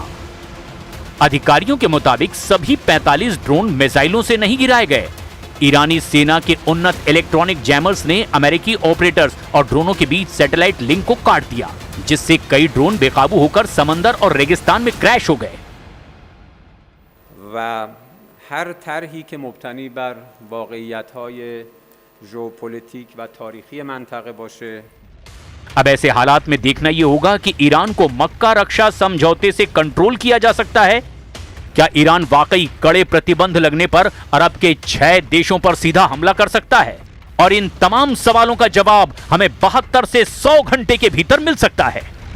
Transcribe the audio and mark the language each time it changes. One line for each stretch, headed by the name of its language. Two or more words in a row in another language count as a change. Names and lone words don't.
Hindi: अधिकारियों के मुताबिक सभी 45 ड्रोन मिसाइलों से नहीं गिराए गए। ईरानी सेना के उन्नत
English: electronic jammers
Hindi: ने अमेरिकी ऑपरेटर्स और ड्रोनों के बीच
English: satellite link
Hindi: को काट दिया, जिससे कई ड्रोन बेकाबू होकर समंदर और रेगिस्तान में क्रैश हो गए।
Persian: و هر طرحی که مبتنی بر واقعیت‌های ژئوپلیتیک و تاریخی منطقه باشه
Hindi: अब ऐसे हालात में देखना यह होगा कि ईरान को मक्का रक्षा समझौते से कंट्रोल किया जा सकता है। क्या ईरान वाकई कड़े प्रतिबंध लगने पर अरब के 6 देशों पर सीधा हमला कर सकता है? और इन तमाम सवालों का जवाब हमें 72 से 100 घंटे के भीतर मिल सकता है।